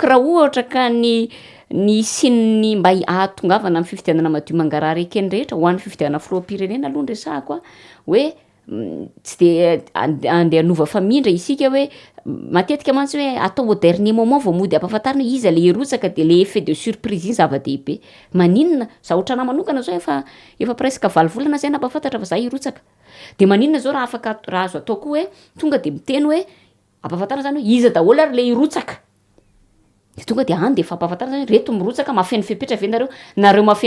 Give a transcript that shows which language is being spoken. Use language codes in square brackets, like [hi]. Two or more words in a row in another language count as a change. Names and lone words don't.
[mg] raha ohatra ka ny sinny mba ahatongavana amin'ny fifidianana madio mangarahara ekeny rehetra ho an'ny fifidianana filoham-pirenena aloha ny resahako a hoe tsy de andeha anova famindra isika hoe matetika mantsy hoe atao [fr] au dernier moment [mg] vao mody ampahafantarina iza le irotsaka de le [fr] effet de surprise [mg] iny zava-dehibe maninona za ohatrana manokana zao efa presque 9 volana zay nampahafantatra fa za irotsaka de maninona zao raha azo atao koa hoe tonga de miteny hoe ampahafantarina zany hoe iza daholo ary le irotsaka de tonga de any de efa ampahafantarina zany reto mirotsaka mahafeny fepetra ve nareo mahafeny